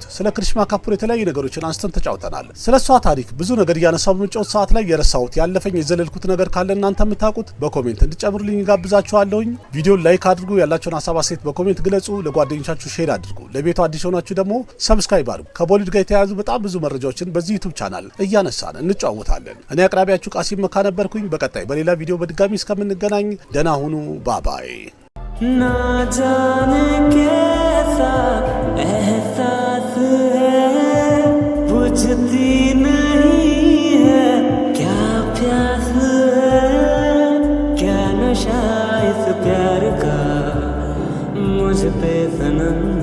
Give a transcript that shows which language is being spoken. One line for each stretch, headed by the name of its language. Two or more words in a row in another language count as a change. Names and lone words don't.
Amharic: ስለ ክሪሽማ ካፑር የተለያዩ ነገሮችን አንስተን ተጫውተናል። ስለ እሷ ታሪክ ብዙ ነገር እያነሳው በመጫወት ሰዓት ላይ የረሳሁት ያለፈኝ የዘለልኩት ነገር ካለ እናንተ የምታውቁት በኮሜንት እንድጨምሩልኝ ጋብዛችኋለሁኝ። ቪዲዮን ላይክ አድርጉ፣ ያላችሁን ሀሳብ አስተያየት በኮሜንት ግለጹ፣ ለጓደኞቻችሁ ሼር አድርጉ። ለቤቱ አዲስ ሆናችሁ ደግሞ ሰብስክራይብ አድርጉ። ከቦሊውድ ጋር የተያያዙ በጣም ብዙ መረጃዎችን በዚህ ዩቲዩብ ቻናል እያነሳን እንጫወታለን። እኔ አቅራቢያችሁ ቃሲም መካ ነበርኩኝ። በቀጣይ በሌላ ቪዲዮ በድጋሚ እስከምንገናኝ ደህና ሁኑ። ባባይ
Hindi: ना जाने कैसा एहसास है बुझती नहीं है क्या प्यास है क्या नशा इस प्यार का मुझ पे सनम